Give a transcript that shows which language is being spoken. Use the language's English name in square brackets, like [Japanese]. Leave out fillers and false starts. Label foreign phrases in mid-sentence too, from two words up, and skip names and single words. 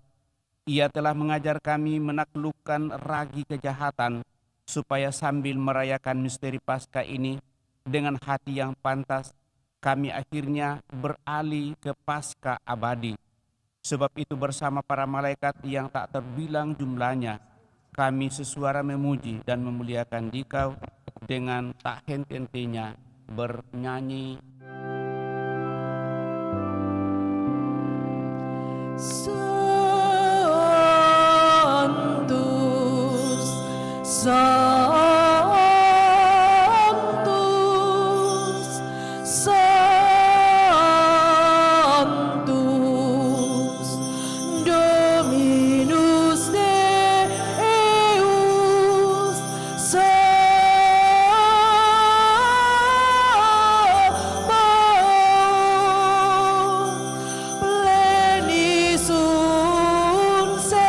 [Indonesian] Ia telah mengajar kami menaklukkan ragi kejahatan, supaya sambil merayakan misteri Paskah ini dengan hati yang pantas, kami akhirnya beralih ke Paskah abadi. Sebab itu bersama para malaikat yang tak terbilang jumlahnya, kami sesuara memuji dan memuliakan Dikau dengan tak henti-hentinya bernyanyi. [Latin] Sanctus, Sanctus, Sanctus, Dominus Deus, Sabaoth, Pleni sunt